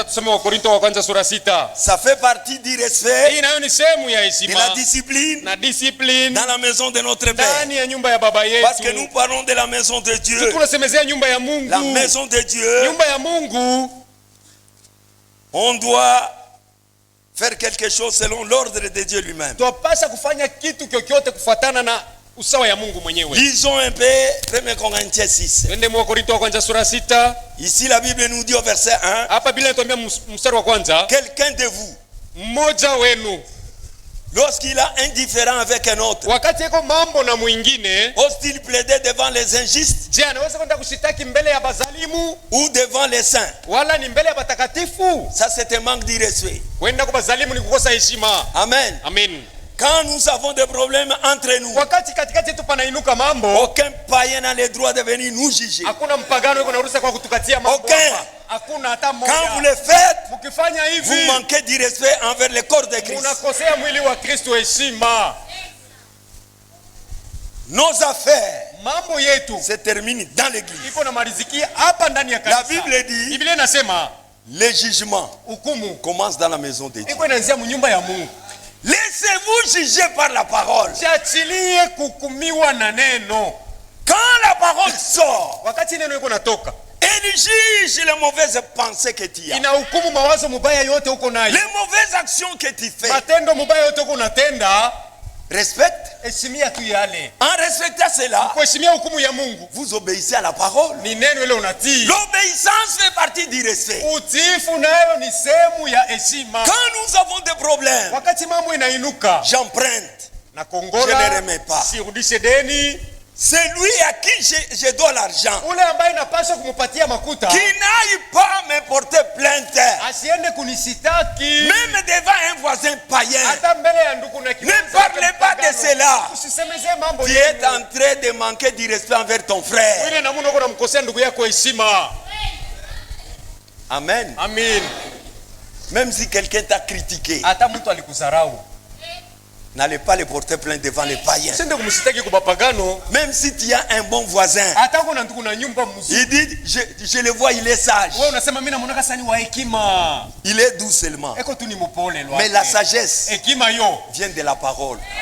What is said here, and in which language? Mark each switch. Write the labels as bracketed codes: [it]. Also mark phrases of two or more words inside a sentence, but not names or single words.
[fr] Ça fait partie du respect, de la discipline dans la maison de notre Père. Parce que nous parlons de la maison de Dieu. La maison de Dieu, on doit faire quelque chose selon l'ordre de Dieu lui-même. [sw] Twapasha kufanya kitu kyokyote kufuatana na usawa ya Mungu mwenyewe. [fr] Lisons un peu 1 Corinthiens 6. [sw] Twende mwa Korinto wa kwanza sura 6. [fr] Ici la Bible nous dit au verset 1. [sw] Hapa Biblia inatuambia mstari wa kwanza, [fr] quelqu'un de vous, [sw] mmoja wenu, [fr] lorsqu'il a un différend avec un autre, [sw] wakati yako mambo na mwingine, [fr] ose-t-il plaider devant les injustes? [sw] Je, anaweza kwenda kushitaki mbele ya bazalimu [fr] Ou devant les saints? [sw] Wala ni mbele ya batakatifu? [fr] Ça c'est un manque de respect. [sw] Kwenda kwa bazalimu ni kukosa heshima. Amen. Amen. [fr] Quand nous avons des problèmes entre nous, [sw] wakati katikati yetu panainuka mambo, [fr] aucun païen n'a le droit de venir nous juger. [sw] Hakuna mpagano yuko na ruhusa kwa kutukatia mambo hapa. Hakuna hata mmoja. [fr] Quand vous le faites, [sw] mkifanya hivi, [fr] vous manquez du respect envers le corps de Christ. [sw] Unakosea mwili wa Kristo heshima. [fr] Nos affaires, [sw] mambo yetu, [fr] se terminent dans l'église. [sw] Iko na malizikia hapa ndani ya kanisa. [fr] La Bible dit, [sw] Biblia inasema, [fr] le jugement [sw] hukumu [fr] commence dans la maison de Dieu. [sw] Iko inaanzia mnyumba ya Mungu. [fr] Laissez-vous juger par la parole. [sw] Jiachilie kuhukumiwa na neno. [fr] Quand la parole sort, [sw] wakati neno iko natoka, [fr] elle juge les mauvaises pensées que tu as. [sw] Inahukumu mawazo mubaya yote uko nayo. [fr] Les mauvaises actions que tu fais. [sw] Matendo mubaya yote uko unatenda. [fr] Respecte. [sw] Heshimia tu yale. [fr] En respectant cela, [sw] kuheshimia hukumu ya Mungu, [fr] vous obéissez à la parole. [sw] Ni neno ile unatii. [fr] L'obéissance fait partie du respect. [sw] Utiifu nayo ni sehemu ya heshima. [fr] Quand nous avons des problèmes, [sw] wakati mambo inainuka, [fr] j'emprunte, [sw] na kongola, [fr] je ne remets pas. [sw] Sirudishe deni. [fr] C'est lui à qui je dois l'argent. [sw] Ule ambaye napaswa kumupatia makuta, [fr] qui n'aille pas me porter plainte. [sw] Asiende kunisitaki. [fr] Même devant un voisin païen. [sw] Hata mbele ya ndugu na [fr] ne parlez pas de cela. [sw] Usisemeze mambo [fr] tu es en train de manquer du respect envers ton frère. [sw] Wewe na Mungu uko namkosea ndugu yako heshima. Amen. Amen. [fr] Même si quelqu'un t'a critiqué, [sw] hata mtu alikudharau, [fr] n'allez pas le porter plainte devant les païens. Même si tu as un bon voisin, il dit, je le vois, il est sage. Il est doux seulement. Mais la sagesse vient de la parole.